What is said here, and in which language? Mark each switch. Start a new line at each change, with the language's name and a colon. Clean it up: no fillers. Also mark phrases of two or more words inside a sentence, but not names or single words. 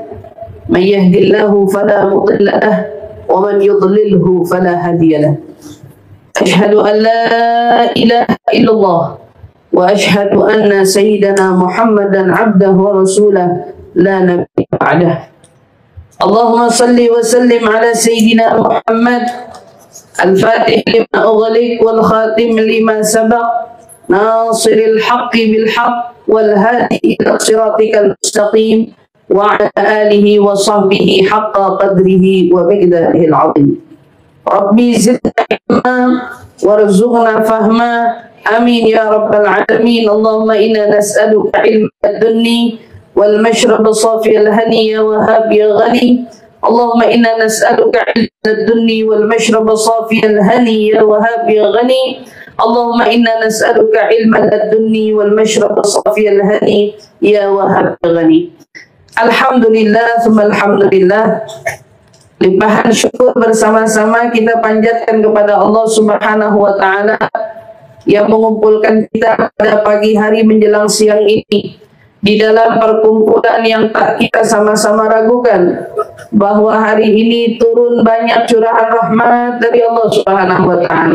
Arabic: من يهده الله فلا مضل له ومن يضلل فلا هادي له. أشهد أن لا إله إلا الله وأشهد أن سيدنا محمدا عبده ورسوله لا نبي بعده. اللهم صل وسلم على سيدنا محمد الفاتح لما أغلق والخاتم لما سبق ناصر الحق بالحق والهادي إلى صراطك المستقيم وعلى آله وصحبه حق قدره ومقداره العظيم. رب زدنا علما وارزقنا فهما، آمين يا رب العالمين. اللهم إنا نسألك علما لدنيا والمشرب الصافي الهني يا وهاب يا غني. اللهم إنا نسألك علما لدنيا والمشرب الصافي الهني يا وهاب يا غني. اللهم إنا نسألك علما لدنيا والمشرب الصافي الهني يا وهاب يا غني. الحمد لله، ثم الحمد لله.
Indonesian: Limpahan syukur bersama-sama kita panjatkan kepada Allah
Arabic: سبحانه وتعالى
Indonesian: yang mengumpulkan kita pada pagi hari menjelang siang ini di dalam perkumpulan yang tak kita sama-sama ragukan bahwa hari ini turun banyak curahan rahmat dari Allah
Arabic: سبحانه وتعالى.